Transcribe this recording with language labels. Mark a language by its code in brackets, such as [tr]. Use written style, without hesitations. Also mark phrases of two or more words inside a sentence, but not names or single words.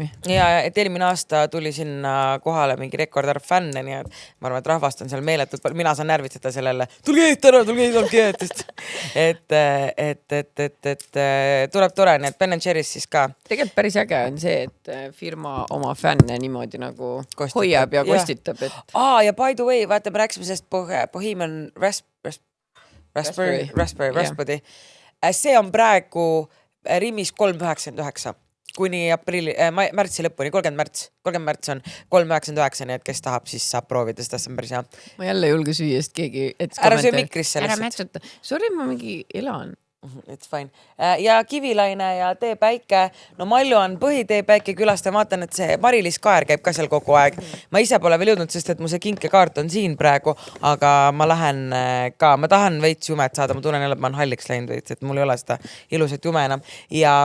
[et] Ja et eelmine aasta tuli sinna kohale mingi rekordarv fänne, nii et ma arvan, et rahvast on seal meeletult, mina saan närvitseda sellele, tulge jäätist. Et tuleb tore, nii et Ben & Jerry's siis ka. Tegelikult päris äge on see, et firma oma fänne niimoodi nagu hoiab ja kostitab. [en] Ja by the way, [et] vaata, me rääksime sellest Bohemian Rhapsody. See on praegu Rimis 3.99 kuni märtsi lõpuni, 30 märts on 3.99, nii et kes tahab, siis saab proovida seda, see on päris hea. Ma jälle julge süüa, sest keegi... Ära söö mikrisse lihtsalt. Sorry, ma mingi elan. [en] It's fine. [et] Ja Kivilaine ja Teepäike. No Malju on põhiteepäike külast ja vaatan, et see Mari-Liis Kaer käib ka seal kogu aeg. Ma ise pole veel jõudnud, sest et mu see kinkekaart on siin praegu, aga ma lähen ka, ma tahan veits jumet saada, ma tunnen jälle, et ma olen halliks läinud veits, et mul ei ole seda ilusat jume enam ja